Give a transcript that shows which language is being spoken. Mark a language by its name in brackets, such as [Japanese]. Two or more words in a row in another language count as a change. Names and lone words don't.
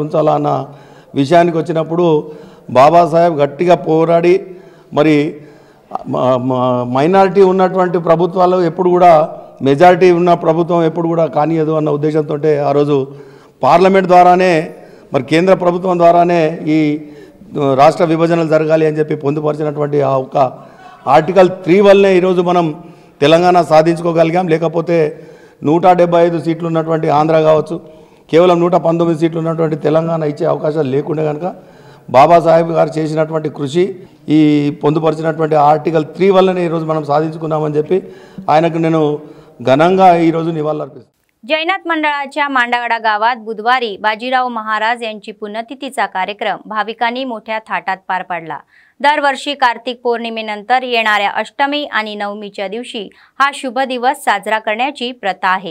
[Telugu] ఉంచాలా అన్న విషయానికి వచ్చినప్పుడు బాబాసాహెబ్ గట్టిగా పోరాడి మరి మైనారిటీ ఉన్నటువంటి ప్రభుత్వాలు ఎప్పుడు కూడా మెజారిటీ ఉన్న ప్రభుత్వం ఎప్పుడు కూడా కానియదు అన్న ఉద్దేశంతో ఆ రోజు పార్లమెంట్ ద్వారానే మరి కేంద్ర ప్రభుత్వం ద్వారానే ఈ రాష్ట్ర విభజనలు జరగాలి అని చెప్పి పొందుపరిచినటువంటి ఆ ఒక్క ఆర్టికల్ 3 వల్లనే ఈరోజు మనం తెలంగాణ సాధించుకోగలిగాం। లేకపోతే 175 సీట్లు ఉన్నటువంటి ఆంధ్ర కావచ్చు, కేవలం 119 సీట్లు ఉన్నటువంటి తెలంగాణ ఇచ్చే అవకాశాలు లేకుండే కనుక బాబాసాహెబ్ గారు చేసినటువంటి కృషి, ఈ పొందుపరిచినటువంటి ఆర్టికల్ 3 వల్లనే ఈరోజు మనం సాధించుకున్నామని చెప్పి ఆయనకు నేను ఘనంగా నివాళులర్పిస్తాను। [Marathi] जैनाथ मंडळाच्या मांडागडा गावात बुधवारी बाजीराव महाराज यांची पुण्यतिथीचा कार्यक्रम भाविकांनी मोठ्या थाटात पार पाडला। दरवर्षी कार्तिक पौर्णिमेनंतर येणाऱ्या अष्टमी आणि नवमीच्या दिवशी हा शुभ दिवस साजरा करण्याची प्रथा आहे।